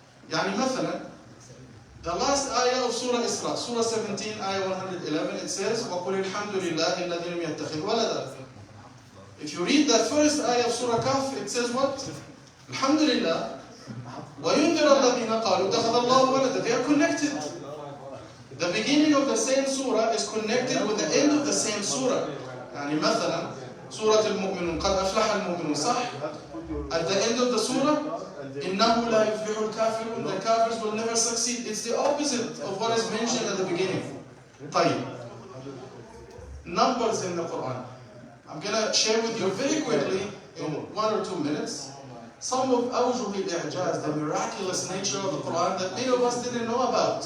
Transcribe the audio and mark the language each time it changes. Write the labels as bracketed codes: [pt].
[ar] يعني مثلا, [en] the last ayah of Surah Isra, Surah 17, ayah 111, it says, [ar] وَقُلِ الْحَمْدُ لِلَّهِ الَّذِي لَمْ يَتَّخِذْ وَلَدًا. [en] If you read that first ayah of Surah Kahf, it says what? [ar] الحمد لله وَيُنذِرَ الَّذِينَ قَالُوا اتَّخَذَ اللَّهُ وَلَدًا. [en] They are connected. The beginning of the same surah is connected with the end of the same surah. [ar] يعني مثلا, Surah Al-Mu'minun, قَدْ أَفْلَحَ الْمُؤْمِنُونَ, صح? [en] At the end of the surah, [ar] إِنَّهُ لَا يُفْلِحُ الْكَافِرُونَ, [en] the kafirs will never succeed. It's the opposite of what is mentioned at the beginning. [ar] طيب. [en] Numbers in the Qur'an. I'm going to share with you very quickly, in 1 or 2 minutes, some of [ar] أوجه الإعجاز, [en] the miraculous nature of the Qur'an that many of us didn't know about.